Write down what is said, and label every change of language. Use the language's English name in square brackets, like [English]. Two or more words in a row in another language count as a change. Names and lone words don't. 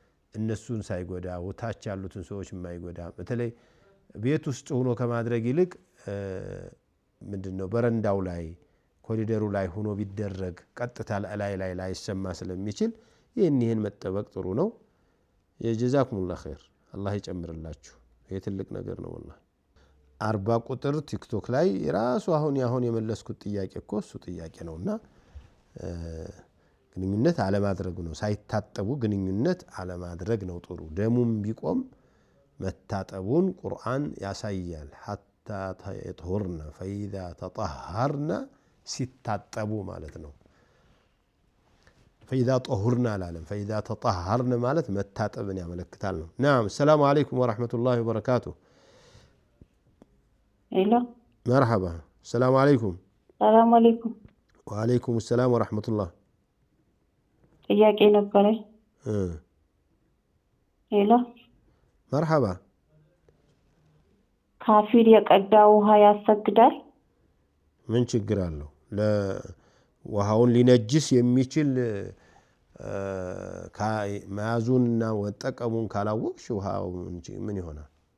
[Amharic] እነሱን ሳይጎዳ ወታች ያሉትን ሰዎች የማይጎዳ በተለይ ቤት ውስጥ ሆኖ ከማድረግ ይልቅ ምንድነው በረንዳው ላይ ኮሪደሩ ላይ ሆኖ ቢደረግ ቀጥታ ላይ ላይሰማ ስለሚችል ይሄን መጠበቅ ጥሩ ነው። [Arabic] جزاكم الله خير [Amharic] አላህ ይጨምርላችሁ። ይሄ ትልቅ ነገር ነው والله 40 ቁጥር ቲክቶክ ላይ ራሱ አሁን የመለስኩት ጥያቄ እኮ እሱ ጥያቄ ነውና ግንኙነት አለማድረግ ነው። ሳይታጠቡ ግንኙነት አለማድረግ ነው ጥሩ። ደሙም ቢቆም መታጠቡን ቁርአን ያሳያል። [Arabic] حتى يطهرن فإذا تطهرن [Amharic] ሲታጠቡ ማለት ነው። [Arabic] فإذا طهرنا العالم فإذا تطهرن [Amharic] ማለት መታጠብን ያመለክታል ነው። [Arabic] نعم السلام عليكم ورحمة الله وبركاته. الو مرحبا السلام عليكم. السلام عليكم. وعليكم السلام ورحمة الله. [Amharic] ጥያቄ ነበረኝ። ሄሎ [Arabic] مرحبا [Amharic] ካፊር የቀዳ ውሃ ያሰግዳል? ምን ችግር አለው? ለውሃውን ሊነጅስ የሚችል መያዙንና ወጠቀሙን ካላወቅሽ ውሃው ምን ይሆናል?